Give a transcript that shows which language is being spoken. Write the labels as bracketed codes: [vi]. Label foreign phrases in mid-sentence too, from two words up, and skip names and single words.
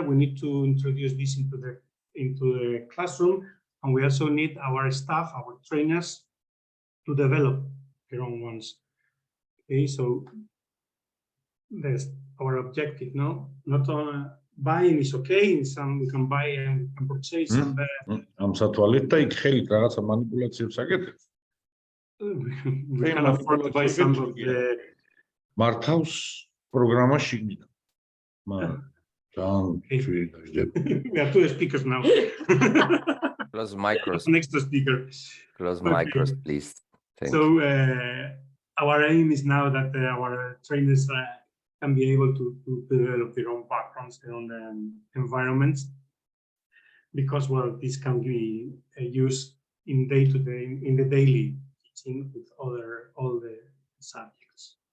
[en] We need to introduce this into the classroom, and we also need our staff, our trainers, to develop their own ones. Okay, so that's our objective. No, not buying is okay. In some we can buy and purchase some. [ka] Am სათვალით და იქ ხელით რაღაცა манипуляციებს აკეთებს. [en] We can afford to buy some of the. [ka] მართავს პროგრამა შიგნით. [en] We have two speakers now. Close micros. Next speaker. Close micros, please. Thank so you. Our aim is now that our trainers can be able to develop their own backgrounds, their own environments, because, well, this can be used in day-to-day, in the daily teaching with all the subjects.